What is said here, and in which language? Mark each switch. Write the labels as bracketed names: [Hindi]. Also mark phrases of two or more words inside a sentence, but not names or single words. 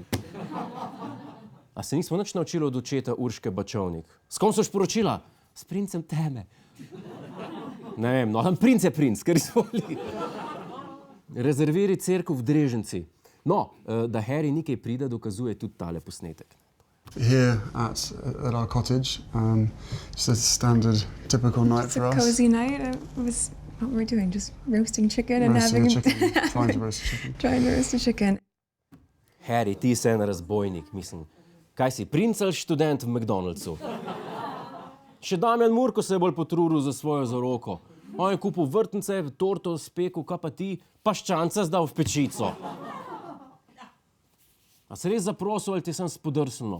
[Slovenian] A se nismo nič naučili od očeta Urške Bačovnik? S kom soš poročila? S princem teme. Ne vem, no, princ je princ, kar izvoli. Rezerviri cerkev v Dreženci. No, da Harry nikaj pride, dokazuje tudi tale posnetek. [English] Here at our cottage, just a standard, typical night for us. It's a cozy night. What we're doing, just roasting chicken and Roasting having a chicken, trying to roast a chicken. trying to roast a chicken. [Slovenian] Harry, ti si en razbojnik, mislim. Kaj si, princ ali študent v McDonald'su? Še Damjan Murko se je bolj potrudil za svojo zaroko. On je kupil vrtnice, torto, spekel, kaj pa ti, paščanca zdal v pečico. A se res zaprosil ali ti sem spodrsnilo?